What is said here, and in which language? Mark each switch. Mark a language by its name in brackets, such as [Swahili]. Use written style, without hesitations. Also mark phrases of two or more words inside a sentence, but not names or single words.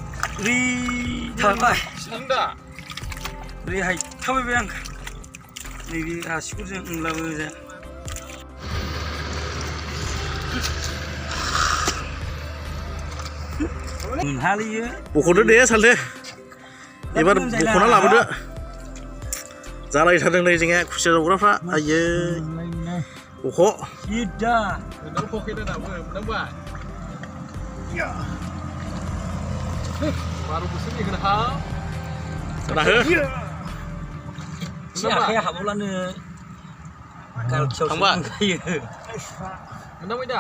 [Bodo] ओरैहाय थाबायबाय आं नैबे आसिफोरजों होनब्लाबो मोनहालियो बख'दो दे सालथे एबार बख'ना लाबोदो जालायथारदों नै जोंनिया खुसिया जावग्राफ्रा आयै बख' सिदा [Malay] baru busuk ni kena hal. Kena he. Siapa yang habulan ni? Kalau Tambah. Mana dah?